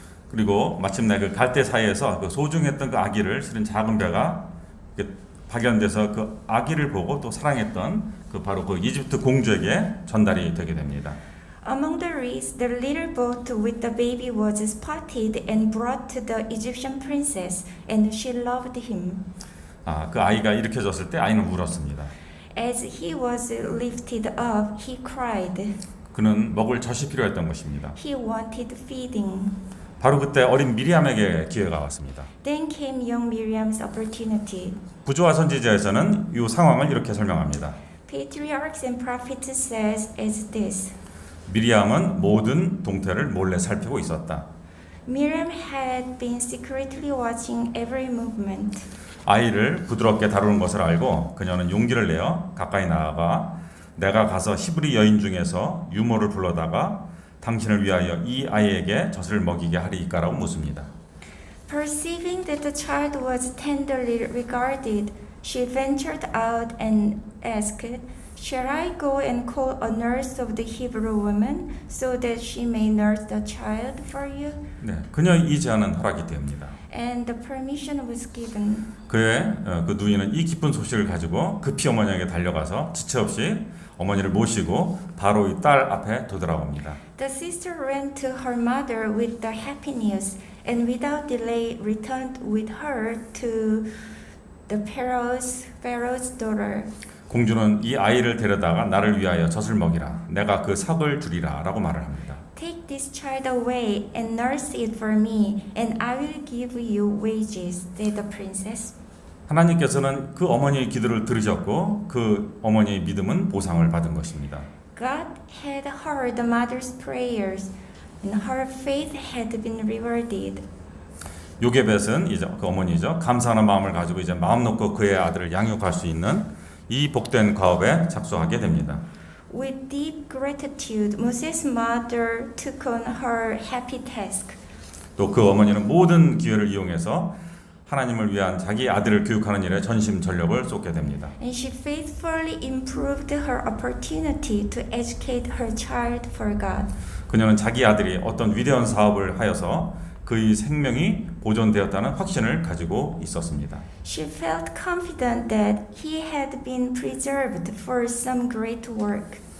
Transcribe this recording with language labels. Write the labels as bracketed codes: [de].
[ko] 그리고 마침내 그 갈대 사이에서 그 소중했던 그 아기를 실은 작은 배가 발견돼서 그 아기를 보고 또 사랑했던 바로 그 이집트 공주에게 전달이 되게 됩니다. [en] Among the reeds, the little boat with the baby was spotted and brought to the Egyptian princess, and she loved him. [ko] 그 아이가 일으켜졌을 때 아이는 울었습니다. [en] As he was lifted up, he cried. [ko] 그는 먹을 젖이 필요했던 것입니다. [en] He wanted feeding. [ko] 바로 그때 어린 미리암에게 기회가 왔습니다. [en] Then came young Miriam's opportunity. [ko] 부조와 선지자에서는 이 상황을 이렇게 설명합니다. [en] Patriarchs and prophets says as this. [ko] 미리암은 모든 동태를 몰래 살피고 있었다. [en] Miriam had been secretly watching every movement. [ko] 아이를 부드럽게 다루는 것을 알고 그녀는 용기를 내어 가까이 나아가 내가 가서 히브리 여인 중에서 유모를 불러다가 당신을 위하여 이 아이에게 젖을 먹이게 하리이까라고 묻습니다. [en] Perceiving that the child was tenderly regarded, she ventured out and asked, "Shall I go and call a nurse of the Hebrew woman so that she may nurse the child for you?" [ko] 네, 그녀의 이 제안은 허락이 됩니다. [en] And the permission was given. [ko] 그의 그 누이는 이 기쁜 소식을 가지고 급히 어머니에게 달려가서 지체 없이 어머니를 모시고 바로 이 딸 앞에 도달합니다. [en] The sister ran to her mother with the happy news, and without delay returned with her to the Pharaoh's daughter. [ko] 공주는 이 아이를 데려다가 나를 위하여 젖을 먹이라. 내가 그 삭을 주리라 라고 말을 합니다. [en] Take this child away and nurse it for me, and I will give you wages, said the princess. [ko] 하나님께서는 그 어머니의 기도를 들으셨고 그 어머니의 믿음은 보상을 받은 것입니다. [en] God had heard the mother's prayers, and her faith had been rewarded. [ko] 요게벳은 이제 그 어머니죠. 감사하는 마음을 가지고 이제 마음 놓고 그의 아들을 양육할 수 있는 이 복된 과업에 착수하게 됩니다. [en] With deep gratitude, Moses' mother took on her happy task. [ko] 또 그 어머니는 모든 기회를 이용해서 하나님을 위한 자기 아들을 교육하는 일에 전심전력을 쏟게 됩니다. [en] And she faithfully improved her opportunity to educate her child for God. [ko] 그녀는 자기 아들이 어떤 위대한 사업을 하여서 그의 생명이 보존되었다는 확신을 가지고 있었습니다. [en] She felt confident that he had been preserved for some great work.